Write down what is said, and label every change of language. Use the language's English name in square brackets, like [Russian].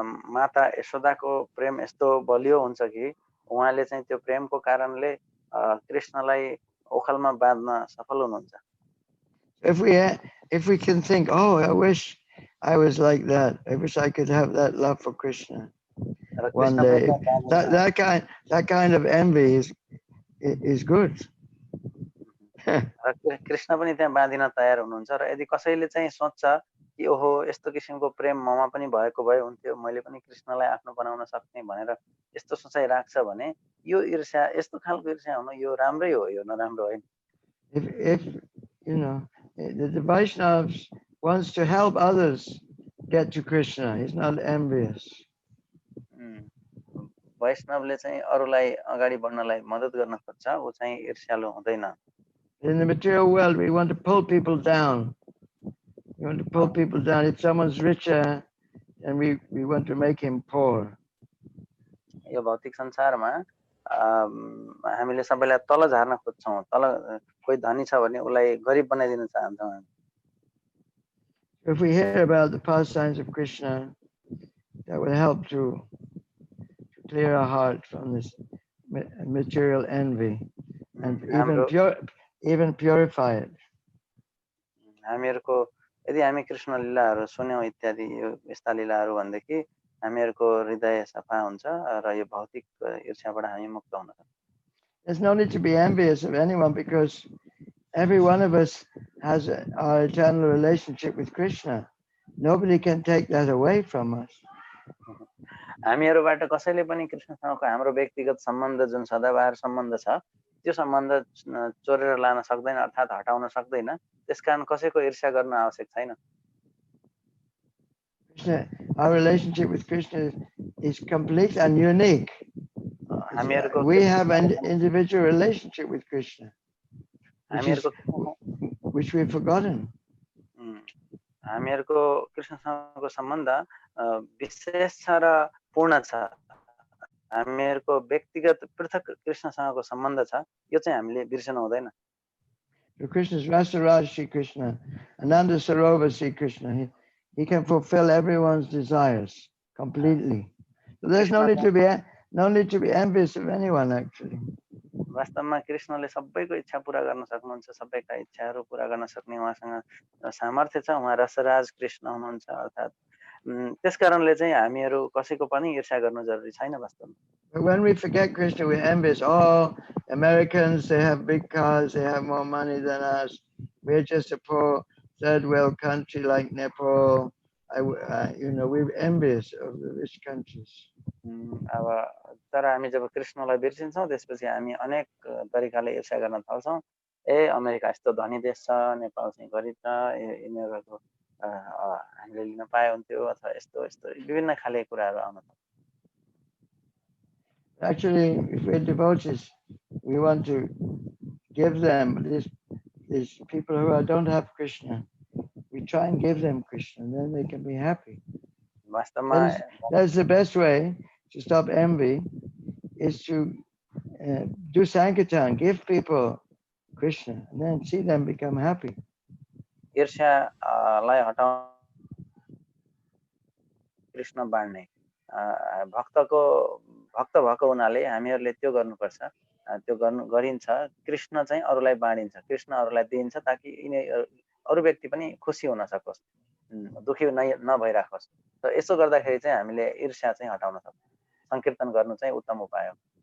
[Nepali] माता यशोदाको प्रेम यस्तो बलियो हुन्छ कि उहाँले चाहिँ त्यो प्रेमको कारणले कृष्णलाई ओखलमा बाँध्न सफल हुनुहुन्छ. [English] If we can think, oh, I wish I was like that. I wish I could have that love for Krishna one day. That kind of envy is good. [Nepali] Krishna पनि त्यहाँ बाँधिन तयार हुनुहुन्छ र यदि कसैले चाहिँ सोच्छ कि ओहो यस्तो किसिमको प्रेम ममा पनि भएको भए हुन्थ्यो, मैले पनि कृष्णलाई आफ्नो बनाउन सक्ने भनेर यस्तो सोचाइ राख्छ भने यो ईर्ष्या, यस्तो खालको ईर्ष्या हुनु यो राम्रै हो, यो नराम्रो होइन. [English] If you know, the Vaishnavas wants to help others get to Krishna. He's not envious. [Nepali] वैष्णवले चाहिँ अरूलाई अगाडि बढ्नलाई मद्दत गर्न खोज्छ, उ चाहिँ ईर्ष्यालु हुँदैन. [English] In the material world, we want to pull people down. We want to pull people down. If someone's richer, then we want to make him poor. [Nepali] यो भौतिक संसारमा हामीले सबैलाई तल झार्न खोज्छौं, तल कोही धनी छ भने उलाई गरिब बनाइदिन चाहन्छौं. [English] If we hear about the pastimes of Krishna, that will help to clear our heart from this material envy and even purify it. [Nepali] हामीहरुको यदि हामी कृष्ण लीलाहरु सुन्यौं इत्यादि यो यस्ता लीलाहरु भन्देखि हामीहरुको हृदय सफा हुन्छ र यो भौतिक ईर्ष्याबाट हामी मुक्त हुन सक्छौं. [English] There's no need to be envious of anyone because every one of us has our eternal relationship with Krishna. Nobody can take that away from us. [Nepali] हामीहरुबाट कसैले पनि कृष्णसँगको हाम्रो व्यक्तिगत सम्बन्ध जुन सदाबहार सम्बन्ध छ त्यो सम्बन्ध चोरेर लान सक्दैन अर्थात हटाउन सक्दैन. त्यसकारण कसैको ईर्ष्या गर्न आवश्यक छैन. [English] Our relationship with Krishna is complete and unique. We have an individual relationship with Krishna, which we've forgotten. [Nepali] हामीहरुको कृष्णसँगको सम्बन्ध विशेष छ र पूर्ण छ. हामीहरुको व्यक्तिगत पृथक कृष्णसँगको सम्बन्ध छ, यो चाहिँ हामीले बिर्सनु हुँदैन. [English] Krishna's Rasaraj Shri Krishna, Ananda Sarovar Shri Krishna. He can fulfill everyone's desires completely. So there's no need to be envious of anyone actually. [Nepali] वास्तवमा कृष्णले सबैको इच्छा पूरा गर्न सक्नुहुन्छ, सबैका इच्छाहरू पूरा गर्न सक्ने उहाँसँग सामर्थ्य छ. उहाँ रसराज कृष्ण हुनुहुन्छ अर्थात त्यसकारणले चाहिँ हामीहरू कसैको पनि ईर्ष्या गर्नु जरुरी छैन वास्तवमा. [English] But when we forget Krishna, we're envious. Oh, Americans, they have big cars, they have more money than us. We're just a poor third world country like Nepal. we're envious of the rich countries. [Nepali] अब तर हामी जब कृष्णलाई बिर्सिन्छौँ त्यसपछि हामी अनेक तरिकाले ईर्ष्या गर्न थाल्छौँ ए अमेरिका यस्तो धनी देश छ नेपाल चाहिँ गरिब छ यिनीहरूको हामीले लिन पाए हुन्थ्यो अथवा यस्तो यस्तो विभिन्न खाले कुराहरू आउन थाल्छ [English] Actually, if we're devotees, we want to give them these people who don't have Krishna. We try and give them Krishna, and then they can be happy. That's the best way to stop envy, is to do Sankirtan, give people Krishna, and then see them become happy. [Nepali] ईर्ष्यालाई हटाउन कृष्ण बाँड्ने भक्त भएको हुनाले हामीहरूले त्यो गर्नुपर्छ त्यो गरिन्छ कृष्ण चाहिँ अरूलाई बाँडिन्छ कृष्ण अरूलाई दिन्छ ताकि अरू व्यक्ति पनि खुसी हुन सकोस् दुखी नभइराखोस् र यसो गर्दाखेरि चाहिँ हामीले ईर्ष्या चाहिँ हटाउन सक्छौँ संकीर्तन गर्नु चाहिँ उत्तम उपाय हो